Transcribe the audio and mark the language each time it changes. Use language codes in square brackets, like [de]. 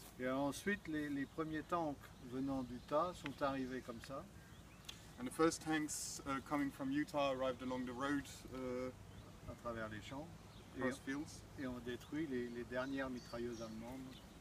[fr] Et ensuite, les premiers tanks venant d'Utah sont arrivés comme ça. [en] And the first tanks coming from Utah arrived along the road [fr] à travers les champs [en] across fields. [fr] Et ont détruit les dernières mitrailleuses allemandes.